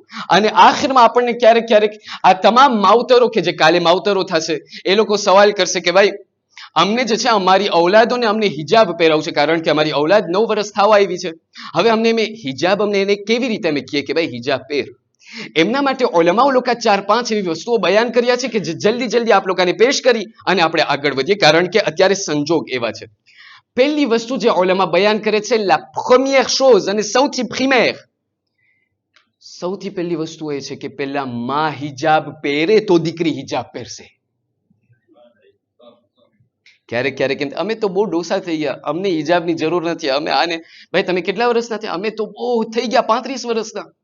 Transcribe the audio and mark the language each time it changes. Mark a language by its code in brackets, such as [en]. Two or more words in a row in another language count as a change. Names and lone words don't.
[gu] અને આખિરમાં આપણને ક્યારેક ક્યારેક આ તમામ માવતરો કે જે કાલે માવતરો થશે એ લોકો સવાલ કરશે કે ભાઈ અમને જે છે અમારી ઔલાદોને અમને હિજાબ પહેરાવું છે, કારણ કે અમારી ઔલાદ 9 વર્ષ થવા આવી છે. હવે અમને હિજાબ અમને એને કેવી રીતે અમે કહીએ કે ભાઈ હિજાબ પહેર. એમના માટે ઉલમાઓ લોકો 4-5 એવી વસ્તુઓ બયાન કર્યા છે કે જે જલ્દી આપ લોકોને પેશ કરી અને આપણે આગળ વધીએ, કારણ કે અત્યારે સંજોગ એવા છે. પહેલી વસ્તુ જે ઉલમા બયાન કરે છે, [fr] la première chose [gu] અને સૌથી પ્રિમેર, સૌથી પહેલી વસ્તુ એ છે કે પહેલા માં હિજાબ પહેરે તો દીકરી હિજાબ પહેરશે. ક્યારેક અમે તો બહુ ડોસા થઈ ગયા, અમને હિજાબની જરૂર નથી, અમે આને ભાઈ તમે કેટલા વર્ષના થયા, અમે તો બહુ થઈ ગયા 35 વર્ષના.